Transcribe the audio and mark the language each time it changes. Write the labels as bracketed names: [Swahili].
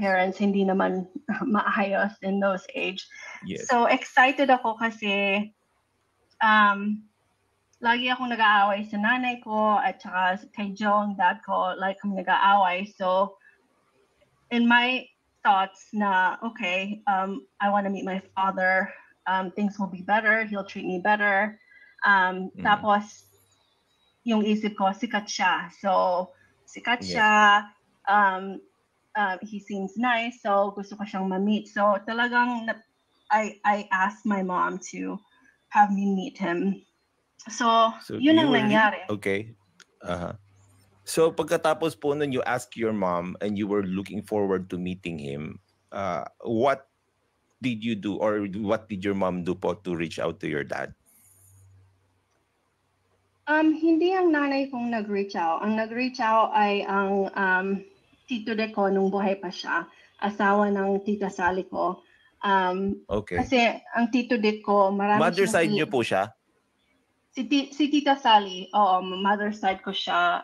[Filipino] parents hindi naman maayos in those age. [English] Yes. [Filipino] So, excited ako kasi lagi akong nag-aaway sa nanay ko at saka kay Joe, ang dad ko, like kami nag-aaway. [English] So, in my thoughts na, okay, I want to meet my father. Things will be better. He'll treat me better. [Filipino] Tapos, yung isip ko, sikat siya. [English] So, [Filipino] sikat siya. [English] He seems nice. [Filipino] So, gusto ko siyang ma-meet. [English] So, talagang I asked my mom to have me meet him. [Filipino] So yun ang nangyari. [English] Okay. So, [Filipino] pagkatapos po nun, [English] you asked your mom and you were looking forward to meeting him. What did you do or what did your mom do po to reach out to your dad? [Filipino] Hindi ang nanay kong nag-reach out. Ang nag-reach out ay ang tito de ko nung buhay pa siya. Asawa ng tita Sally ko. [English] Okay. [Filipino] Kasi ang tito de ko, marami [English] Mother [Filipino] siyang side niyo po siya? Si Tita Sally, mother side ko siya.